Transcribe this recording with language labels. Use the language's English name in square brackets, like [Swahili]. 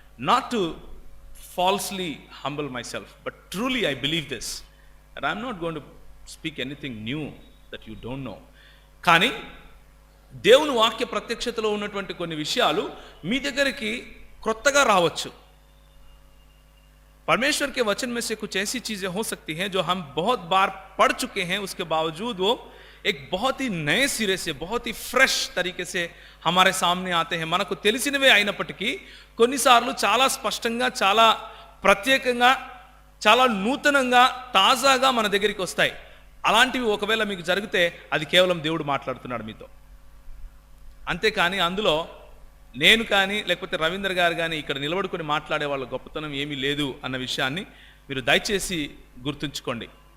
[English] Not to falsely humble myself, but truly I believe this, and I'm not going to speak anything new that you don't know. [Telugu] కానీ దేవుని వాక్య ప్రత్యక్షతలో ఉన్నటువంటి కొన్ని విషయాలు మీ దగ్గరికి క్రొత్తగా రావచ్చు. [Hindi] परमेश्वर के वचन में से कुछ ऐसी चीजें हो सकती हैं जो हम बहुत बार पढ़ चुके हैं, उसके बावजूद वो एक बहुत ही नए सिरे से, बहुत ही फ्रेश तरीके से हमारे सामने आते हैं. [Telugu] మనకు తెలిసినవే అయినప్పటికీ కొన్నిసార్లు చాలా స్పష్టంగా, చాలా ప్రత్యేకంగా, చాలా నూతనంగా, తాజాగా మన దగ్గరికి వస్తాయి. అలాంటివి ఒకవేళ మీకు జరిగితే అది కేవలం దేవుడు మాట్లాడుతున్నాడు మీతో. అంతేకాని అందులో నేను కానీ, లేకపోతే రవీంద్ర గారు కానీ ఇక్కడ నిలబడుకొని మాట్లాడే వాళ్ళ గొప్పతనం ఏమీ లేదు అన్న విషయాన్ని మీరు దయచేసి గుర్తుంచుకోండి.